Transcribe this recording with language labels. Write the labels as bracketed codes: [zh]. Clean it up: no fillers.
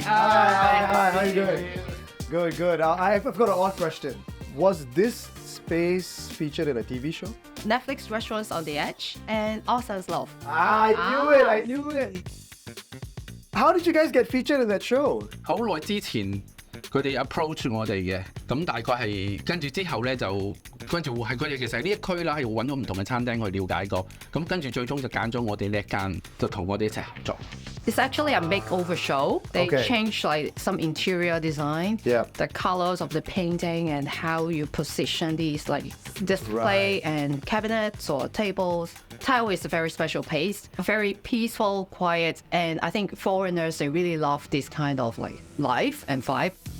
[en] Hi, how you doing? Good. I've got an odd question. Was this space featured in a TV show? Netflix Restaurants on the Edge and All Sounds Love. I knew it. How did you guys get featured in that show? [yue] 好耐之前佢哋 approach 我哋嘅，咁大概係跟住之後咧就跟住係佢哋其實呢一區啦，係揾咗唔同嘅餐廳去了解過，咁跟住最終就揀咗我哋呢一間，就同我哋一齊合作。 [en] It's actually a makeover show. They Okay. changed some interior design, Yeah. the colors of the painting and how you position these display and cabinets or tables. Tai O is a very special place, very peaceful, quiet, and I think foreigners, they really love this kind of life and vibe.